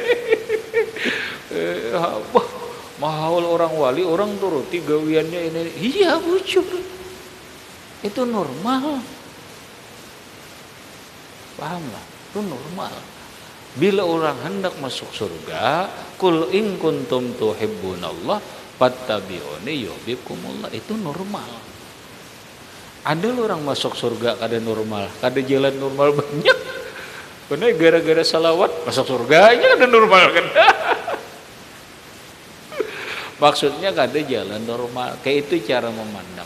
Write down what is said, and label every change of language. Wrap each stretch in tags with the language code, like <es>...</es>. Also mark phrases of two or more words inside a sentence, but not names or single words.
<bjn>Mahal orang wali, orang turuti gawiannya ini. Iya bujur, itu normal. Paham lah, itu normal. Bila orang hendak masuk surga,</bjn> <ar>قل إن كنتم تحبون الله فاتبعوني يحببكم الله,</ar> <bjn>itu normal. Ada orang masuk surga kada normal, kada jalan normal banyak. Karena gara-gara salawat masuk surga aja kada normal kan. Maksudnya kada jalan normal, kayak itu cara memandang.</bjn>